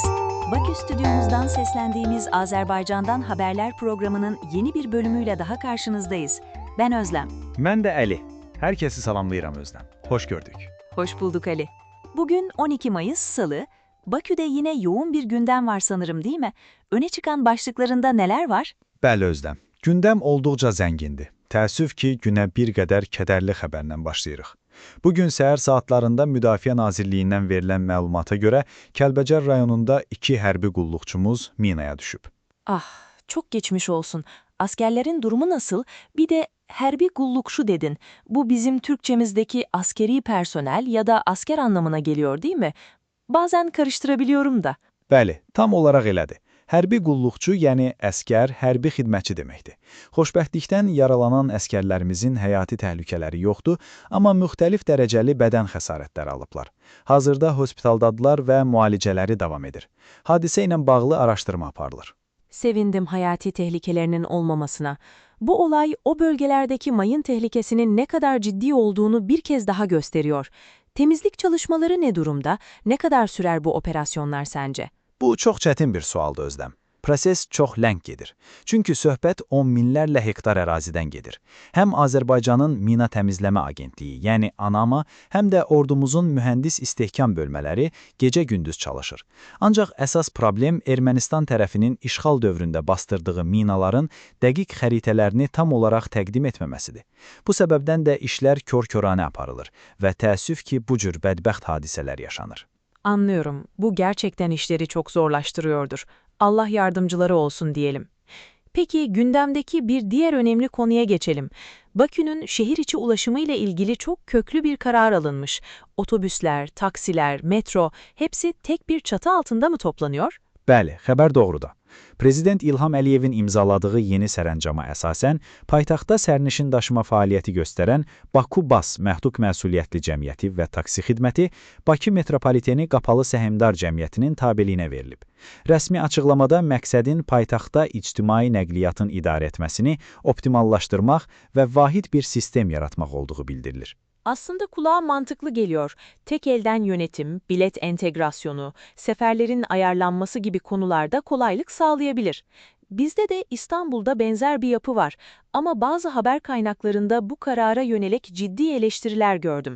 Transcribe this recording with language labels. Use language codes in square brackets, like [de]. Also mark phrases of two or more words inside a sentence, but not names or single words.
[tr] Bakü stüdyomuzdan seslendiğimiz Azerbaycan'dan Haberler programının yeni bir bölümüyle daha karşınızdayız. Ben Özlem. [az] Mən də Əli. Herkesi salamlayıram Özlem. [tr] Hoş gördük. Hoş bulduk Ali. Bugün 12 Mayıs Salı. Bakü'de yine yoğun bir gündem var sanırım, değil mi? Öne çıkan başlıklarında neler var? [az] Bəli Özlem. Gündəm olduqca zəngindir. Təəssüf ki, günə bir qədər kədərli xəbərlə başlayırıq. Bugün səhər saatlarında Müdafiə Nazirliyindən verilən məlumata görə Kəlbəcər rayonunda 2 hərbi qulluqçumuz minaya düşüb. Ah, [tr] çok geçmiş olsun. Askerlerin durumu nasıl? Bir de [az] herbi gullukşu [tr] dedin. Bu bizim Türkçemizdeki askeri personel ya da asker anlamına geliyor, değil mi? Bazen karıştırabiliyorum da. [az] Bəli, tam olaraq elədir. Hərbi qulluqçu, yəni əskər, hərbi xidmətçi deməkdir. Xoşbəxtlikdən yaralanan əskərlərimizin həyati təhlükələri yoxdur, amma müxtəlif dərəcəli bədən xəsarətləri alıblar. Hazırda hospitaldadılar və müalicələri davam edir. Hadisə ilə bağlı araşdırma aparılır. [tr] Sevindim hayati tehlikelerinin olmamasına. Bu olay o bölgelerdeki mayın tehlikesinin ne kadar ciddi olduğunu bir kez daha gösteriyor. Temizlik çalışmaları ne durumda? Ne kadar sürer bu operasyonlar sence? [az] Bu çox çətin bir sualdır Özləm. Proses çox ləng gedir. Çünki söhbət on minlərlə hektar ərazidən gedir. Həm Azərbaycanın Mina Təmizləmə Agentliyi, yəni ANAMA, həm də ordumuzun mühəndis istehkam bölmələri gecə-gündüz çalışır. Ancaq əsas problem Ermənistan tərəfinin işğal dövründə bastırdığı minaların dəqiq xəritələrini tam olaraq təqdim etməməsidir. Bu səbəbdən də işlər kör-köranə aparılır və təəssüf ki, bu cür bədbəxt hadisələr yaşanır. [tr] Anlıyorum. Bu gerçekten işleri çok zorlaştırıyordur. Allah yardımcıları olsun diyelim. Peki gündemdeki bir diğer önemli konuya geçelim. Bakü'nün şehir içi ulaşımı ile ilgili çok köklü bir karar alınmış. Otobüsler, taksiler, metro hepsi tek bir çatı altında mı toplanıyor? [az] Bəli, xəbər doğrudur. Prezident İlham Əliyevin imzaladığı yeni sərəncama əsasən, paytaxtda sərnişin daşıma fəaliyyəti göstərən Baku Bas Məhdud Məsuliyyətli Cəmiyyəti və Taksi Xidməti Bakı Metropoliteni Qapalı Səhmdar Cəmiyyətinin tabeliyinə verilib. Rəsmi açıqlamada məqsədin paytaxtda ictimai nəqliyyatın idarə etməsini optimallaşdırmaq və vahid bir sistem yaratmaq olduğu bildirilir. Aslında kulağa mantıklı geliyor. Tek elden yönetim, bilet entegrasyonu, seferlerin ayarlanması gibi konularda kolaylık sağlayabilir. Bizde de İstanbul'da benzer bir yapı var ama bazı haber kaynaklarında bu karara yönelik ciddi eleştiriler gördüm.